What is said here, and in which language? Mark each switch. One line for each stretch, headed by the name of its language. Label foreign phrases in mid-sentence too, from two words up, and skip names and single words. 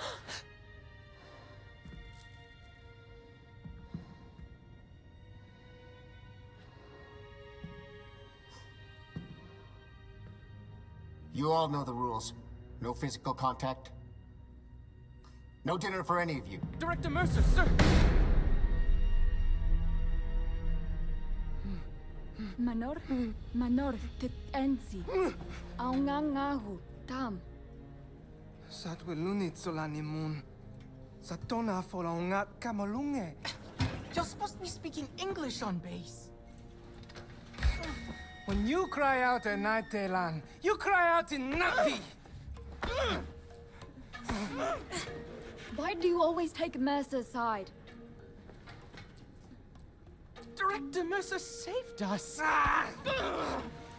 English: You all know the rules. No physical contact. No dinner for any of you. Director Mercer, sir! Manor, ensi. Aungangahu, tam. Satwelunit solanimun. Satona folaunga kamalunge. You're supposed to be speaking English on base. When you cry out at night, Telan, you cry out in Na'vi! Why do you always take Mercer's side? Director Mercer saved us.